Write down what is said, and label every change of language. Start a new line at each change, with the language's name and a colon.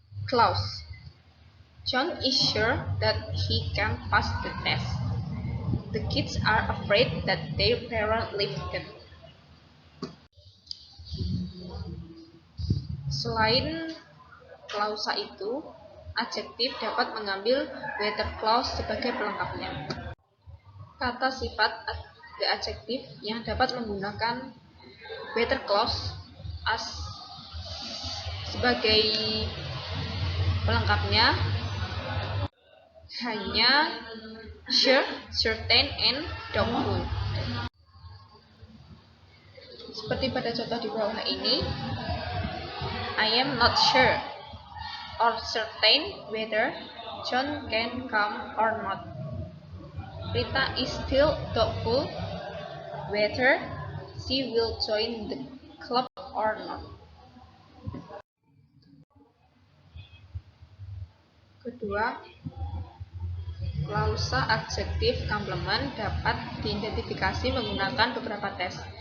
English: Clause. John is sure that he can pass the test. The kids are afraid that their parents leave them.
Indonesian: Selain klausa itu, adjektif dapat mengambil whether clause sebagai pelengkapnya. Kata sifat
English: the adjective
Indonesian: yang dapat menggunakan whether clause
English: as
Indonesian: sebagai pelengkapnya hanya
English: sure, certain, and doubtful.
Indonesian: Seperti pada contoh di bawah ini,
English: I am not sure or certain whether John can come or not. Rita is still doubtful whether she will join the club or not.
Indonesian: Kedua, klausa adjektif komplement dapat diidentifikasi menggunakan beberapa tes.